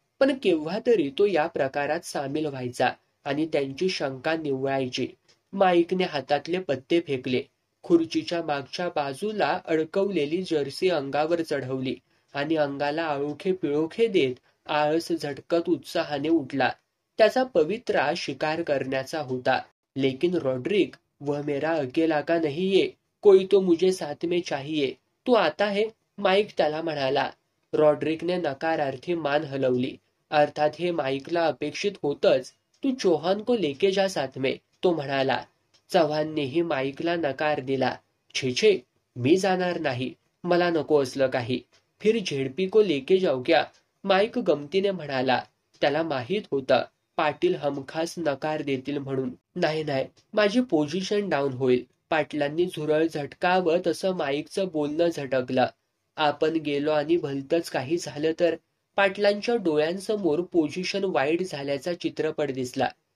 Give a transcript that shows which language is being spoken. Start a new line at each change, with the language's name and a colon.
Marathi: पण केव्हा तरी तो या प्रकारात सामील व्हायचा आणि त्यांची शंका निवळायची. माईकने हातातले पत्ते फेकले. खुर्चीच्या मागच्या बाजूला अडकवलेली जर्सी अंगावर चढवली आणि अंगाला आळोखे पिळोखे देत आळस झटकत उत्साहाने उठला. त्याचा पवित्रा शिकार करण्याचा होता.
Hindi: लेकिन रॉड्रिक, वह मेरा अकेला का नहीं है, कोई तो मुझे साथ में चाहिए. तू आता है? माईक त्याला म्हणाला.
Marathi: रॉड्रिकने नकारार्थी मान हलवली. अर्थात हे माईकला अपेक्षित होतंच.
Hindi: तू चौहान को लेके जा साथ में,
Marathi: तो म्हणाला. चव्हाणनेही माईकला नकार दिला. छे छे, मी जाणार नाही. मला नको असलं काही.
Hindi: फिर झेडपी को लेके जाऊ क्या?
Marathi: माईक गमतीने म्हणाला. त्याला माहीत होतं पाटील हमखास नकार देतील म्हणून. नाही नाही, माझी पोझिशन डाऊन होईल. पाटलांनी झुरळ झटकावं तसं माईकचं बोलणं झटकलं. आपण गेलो आणि भलतंच काही झालं तर? पाटलांच्या डोळ्यांसमोर पोझिशन वाईट झाल्याचा चित्रपट दिसला.